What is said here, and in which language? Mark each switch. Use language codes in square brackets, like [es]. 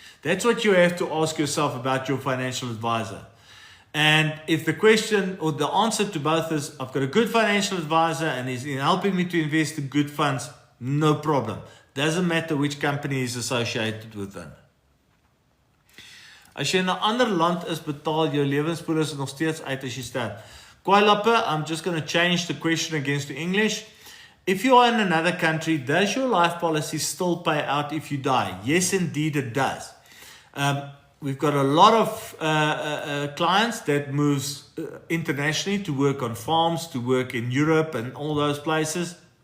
[en] That's what you have to ask yourself about your financial advisor. And if the question or the answer to both is, I've got a good financial advisor and he's helping me to invest in good funds, no problem. Doesn't matter which company is associated with them. [af] As jy in 'n ander land is, betaal jou lewenspolis nog steeds uit as jy sterf. [en] Kwailappe, I'm just going to change the question against to English. If you are in another country, does your life policy still pay out if you die? Yes, indeed it does. We've got a lot of clients that moves internationally to work on farms, to work in Europe and all those places.